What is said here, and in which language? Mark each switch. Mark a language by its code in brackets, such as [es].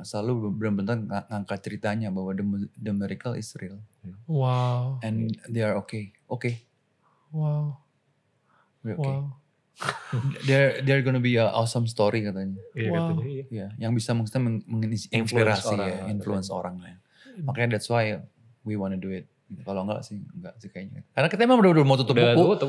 [id] Asal lu benar-benar ngangkat ceritanya bahwa [en] the miracle is real. And they are okay. We're okay. They're gonna be a awesome story [id] katanya. Yang bisa menginspirasi influence orang lah. Makanya [en] that's why we wanna do it. [id] Kalau enggak sih kayaknya. Karena kita memang udah mau tutup buku.